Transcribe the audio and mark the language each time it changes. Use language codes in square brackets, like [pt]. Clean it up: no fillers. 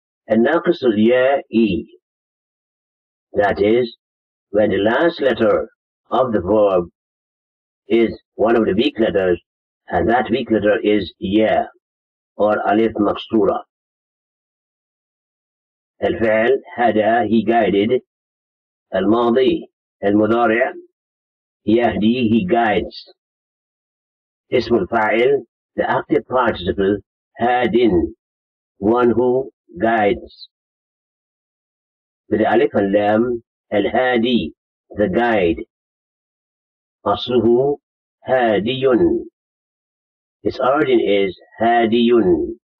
[en] الناقص الياء, that is when the last letter of the verb is one of the weak letters, and that weak letter is ya or alif مكسورة. [ar] الفعل هدى, [en] he guided. [ar] الماضي, المضارع يهدي, [en] he guides. اسم الفاعل, the active participle هاد, one who guides. with the alif and lam, الهادي, the guide. أصله هادي, its origin is هادي.